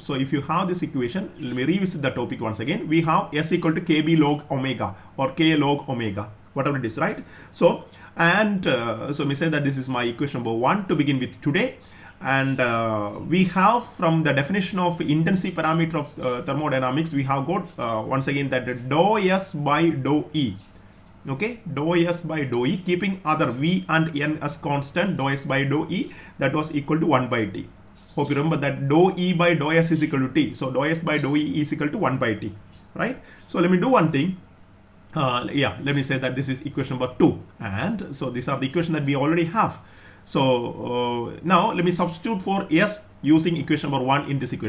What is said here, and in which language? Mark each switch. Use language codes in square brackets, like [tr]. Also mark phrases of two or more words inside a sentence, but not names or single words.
[en] So if you have this equation, let me revisit the topic once again. We have S equal to KB log omega or K log omega, whatever it is, right? So and so we say that this is my equation number 1 to begin with today. And we have, from the definition of intensity parameter of thermodynamics, we have got once again that dou S by dou E. Okay, dou S by dou E, keeping other V and N as constant, dou S by dou E, that was equal to 1 by T. Hope you remember that dou E by dou S is equal to T. So dou S by dou E is equal to 1 by T, right? So let me do one thing. Let me say that this is equation number 2. And so these are the equation that we already have. So now let me substitute for S using equation number 1 in this equation.